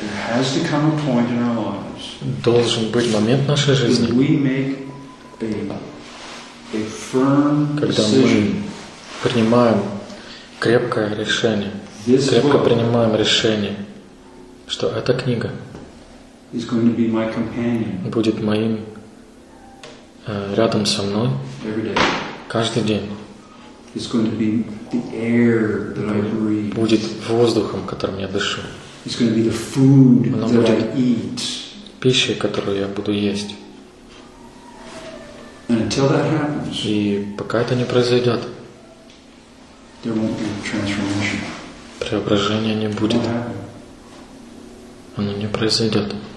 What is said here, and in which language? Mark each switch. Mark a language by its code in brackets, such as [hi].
[en] Has to come a point in our lives. [ru] Должен быть момент в нашей жизни. [en] We make a firm decision. [ru] Когда мы принимаем крепкое решение, крепко принимаем решение, что эта книга [en] is going to be my companion. [ru] Будет моим рядом со мной. [en] Every day. [ru] Каждый день. [en] It's going to be the air that I breathe. [ru] Будет воздухом, которым я дышу. [en] It's going to be the food that I eat. [ru] Пища, которую я буду есть. [en] And until that happens, [ru] и пока это не произойдет, [en] there won't be transformation. [ru] Преображение не будет. Оно не произойдет.